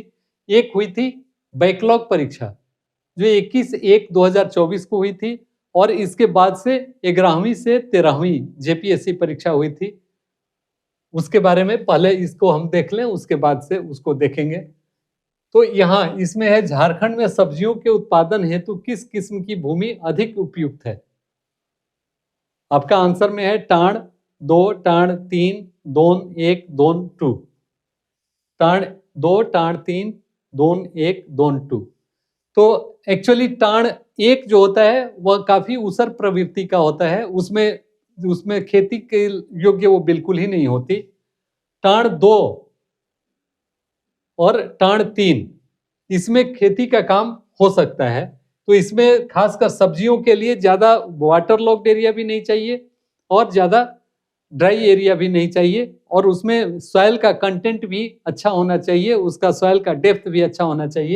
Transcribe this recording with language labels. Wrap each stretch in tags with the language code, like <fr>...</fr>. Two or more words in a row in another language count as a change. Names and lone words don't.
<hi>एक हुई थी बैकलॉग परीक्षा जो 21/1/2024 को हुई थी, और इसके बाद से 11वीं से 13वीं जेपीएससी परीक्षा हुई थी। उसके बारे में पहले इसको हम देख लें, उसके बाद से उसको देखेंगे। तो यहाँ इसमें है, झारखंड में सब्जियों के उत्पादन हेतु किस किस्म की भूमि अधिक उपयुक्त है? आपका आंसर में है टाण 2, टाण 3, दोन 1, दोन 2। टाण 2, टाण 3, दोन 1, दोन 2। तो एक्चुअली टाण 1 जो होता है वह काफी ऊसर प्रवृत्ति का होता है, उसमें खेती के योग्य वो बिल्कुल ही नहीं होती। टाण 2 और टाण 3 इसमें खेती का काम हो सकता है। तो इसमें खासकर सब्जियों के लिए ज्यादा</hi> <en>water locked area</en> <hi>भी नहीं चाहिए और ज्यादा</hi> <en>dry area</en> <hi>भी नहीं चाहिए, और उसमें सॉइल का कंटेंट भी अच्छा होना चाहिए, उसका सॉइल का डेप्थ भी अच्छा होना चाहिए।</hi>